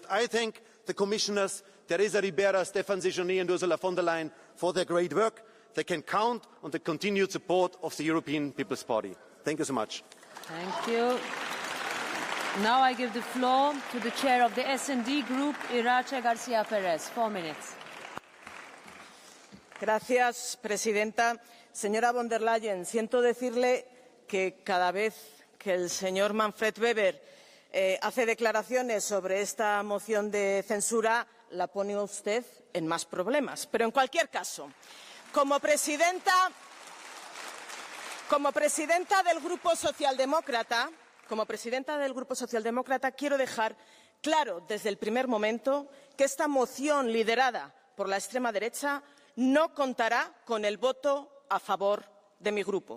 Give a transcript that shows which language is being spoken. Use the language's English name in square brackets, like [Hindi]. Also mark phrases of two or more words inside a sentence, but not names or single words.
[English] I thank the commissioners, Teresa Ribera, Stefan Séjourné and Ursula von der Leyen for their great work. They can count on the continued support of the European People's Party. Thank you so much. Thank you. Now I give the floor to the chair of the S&D Group, Irache García Pérez. 4 minutes. [Spanish] Gracias, presidenta. Señora von der Leyen, siento decirle que cada vez que el señor Manfred Weber hace declaraciones sobre esta moción de censura, la pone usted en más problemas. Pero, en cualquier caso, como presidenta del Grupo Socialdemócrata, quiero dejar claro desde el primer momento que esta moción liderada por la extrema derecha no contará con el voto a favor de mi grupo.